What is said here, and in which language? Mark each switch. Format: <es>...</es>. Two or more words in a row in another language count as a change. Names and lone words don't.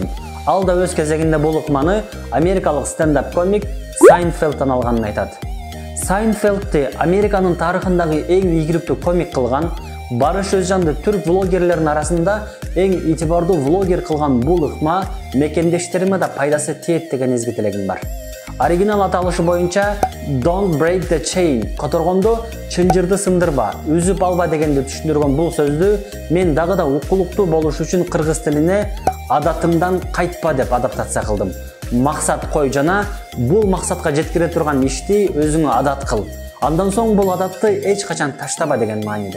<ky>Ал да өз кезегинде бул ыкманы америкалык стендап комик Сайнфелдтан алганын айтат. Сайнфелдти Американын тарыхындагы эң ийгиликтүү комик кылган, Барыш Өзжанды түрк блогерлеринин арасында эң итибардуу блогер кылган бул ыкма мекендештериме да пайдасы тиет деген изги тилегим бар. Оригинал аталышы боюнча</ky> <en>Don't break the chain,</en> <ky>которгондо чынжырды сындырба, үзүп алба дегенди түшүндүргөн бул сөздү мен дагы да укулуктуу болуш үчүн кыргыз тилине адатымдан кайтпа деп адаптация кылдым. Максат кой жана бул максатка жеткире турган ишти өзүңө адат кыл. Андан соң бул адатты эч качан таштаба деген мааниде.</ky>